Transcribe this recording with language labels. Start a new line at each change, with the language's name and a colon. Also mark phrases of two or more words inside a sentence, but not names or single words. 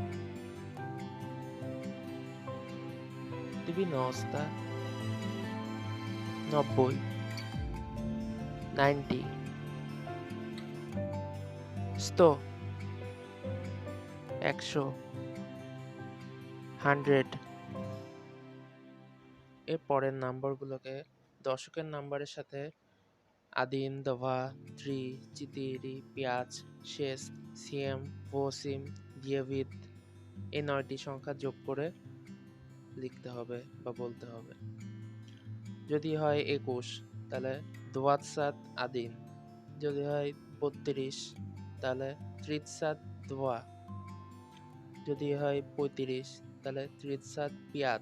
Russian: Divinosta, 90, 90. Sto, 100, 100.
Bangla: এর পরের নাম্বারগুলোকে দশকের নাম্বারের সাথে
Russian: один, два, три, четыре, пять, шесть, семь, восемь, девять
Bangla: এই 9টি সংখ্যা যোগ করে লিখতে হবে বা বলতে হবে। যদি হয় 21 তাহলে 21, যদি হয় 32 তাহলে 32, যদি হয় 35 তাহলে 35।